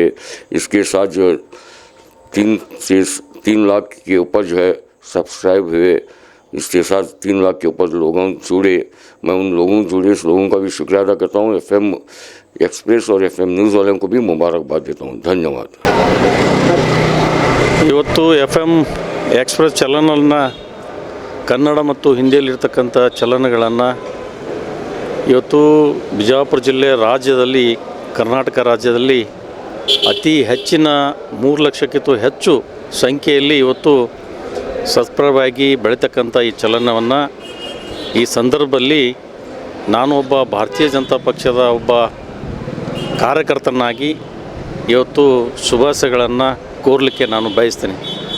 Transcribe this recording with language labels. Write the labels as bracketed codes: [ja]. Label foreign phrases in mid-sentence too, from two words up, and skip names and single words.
[hi] इसके साथ जो है 3 लाख के ऊपर जो है सब्सक्राइब हुए। इसके साथ 3 लाख के ऊपर लोगों जुड़े। मैं उन लोगों का भी शुक्रिया अदा करता हूँ। FM एक्सप्रेस और FM न्यूज़ वालों को भी मुबारकबाद देता हूँ। धन्यवाद। [kn] ಇವತ್ತು FM ಎಕ್ಸ್ಪ್ರೆಸ್ ಚಲನನ್ನು ಕನ್ನಡ ಮತ್ತು ಹಿಂದಿಯಲ್ಲಿರ್ತಕ್ಕಂಥ ಚಲನಗಳನ್ನು ಇವತ್ತು ಬಿಜಾಪುರ ಜಿಲ್ಲೆ ರಾಜ್ಯದಲ್ಲಿ, ಕರ್ನಾಟಕ ರಾಜ್ಯದಲ್ಲಿ ಅತಿ ಹೆಚ್ಚಿನ 3 ಲಕ್ಷಕ್ಕಿಂತ ಹೆಚ್ಚು ಸಂಖ್ಯೆಯಲ್ಲಿ ಇವತ್ತು ಸಬ್ಸ್ಕ್ರೈಬ್ ಆಗಿ ಬೆಳೀತಕ್ಕಂಥ ಈ ಚಲನವನ್ನು ಈ ಸಂದರ್ಭದಲ್ಲಿ ನಾನು ಒಬ್ಬ ಭಾರತೀಯ ಜನತಾ ಪಕ್ಷದ ಒಬ್ಬ ಕಾರ್ಯಕರ್ತನಾಗಿ ಇವತ್ತು ಶುಭಾಶಯಗಳನ್ನು ಕೋರಲಿಕ್ಕೆ ನಾನು ಬಯಸ್ತೇನೆ।